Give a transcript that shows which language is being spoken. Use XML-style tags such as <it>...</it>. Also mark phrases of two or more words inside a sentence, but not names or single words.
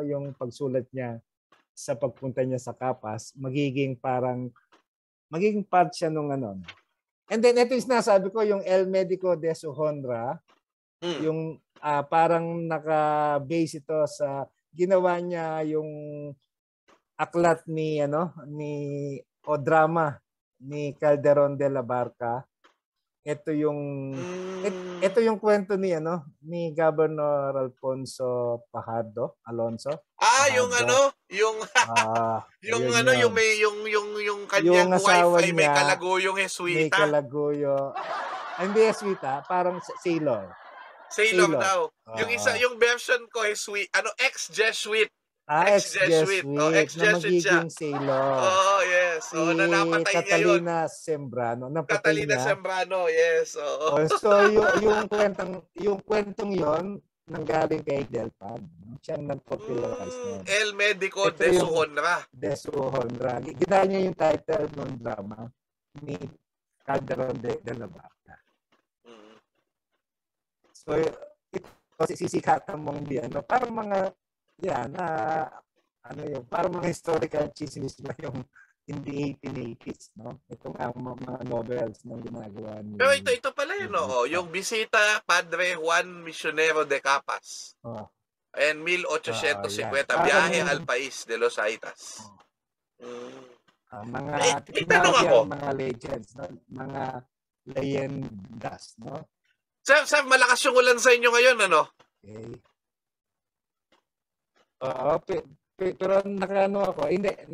<tl>Yung pagsulat niya sa pagpunta niya sa Capas, magiging part siya nung</tl> <en>And then</en> <tl>ito yung sinasabi ko, yung El Medico de su Honra, yung parang naka-base ito sa ginawa niya yung aklat ni o drama ni Calderon de la Barca. Ito yung kwento ni Governor Alfonso Fajardo, Alonso. Yung kanyang wife ay may kalaguyong Jesuita. May kalaguyo. Hindi Jesuita, parang sailor. Sailor daw. Yung version ko ex-Jesuit. Ex-Jesuit. Ex-Jesuit siya. Magiging sailor. Yes. Napatay niya yun. Catalina Sembrano. Catalina Sembrano, yes. So yung kwentong yon nanggaling kay Delpan. Siya nag-popularize niya. El Medico de su Honra. De su Honra. Gina niya yung title ng drama ni Calderon de la Barca. So, ito sisikatan mong parang mga parang mga historical chismis na yung</tl> <en>in the 1880s,</en> <tl>no? Ito nga mga novels na ginagawa niya. Pero ito pala yun, yung Bisita Padre Juan Misionero de Capas. And 1850, Biyahe al País de los Aitas. Mga legends, no? Mga leyendas, no? Sir, malakas yung ulan sa inyo ngayon, ano? Okay. Pero ako. Hindi,</tl>